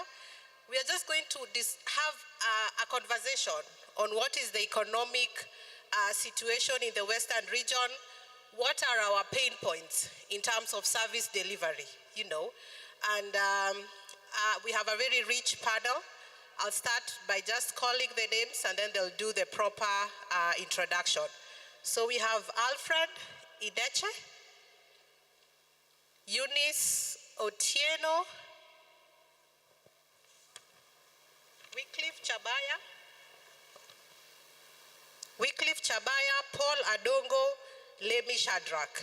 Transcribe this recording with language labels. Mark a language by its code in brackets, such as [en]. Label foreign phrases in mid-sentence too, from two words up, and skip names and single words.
[en] We are just going to have a conversation on what is the economic situation in the Western region. What are our pain points in terms of service delivery, you know? And we have a very rich panel. I'll start by just calling the names and then they'll do the proper introduction. So we have Alfred Ideche, Eunice Otieno, Wycliffe Chabaya, Paul Adongo, Lemi Shadrach.